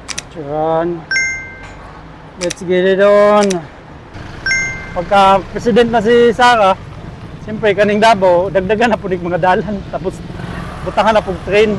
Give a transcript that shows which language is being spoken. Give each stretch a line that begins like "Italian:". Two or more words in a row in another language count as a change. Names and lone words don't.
Cebuano: Picturean.
English: Let's get it on.
Cebuano: Pagka president na si Sara, siyempre kaning Davao, dagdagan na po mga dalan. Tapos butangan na po train.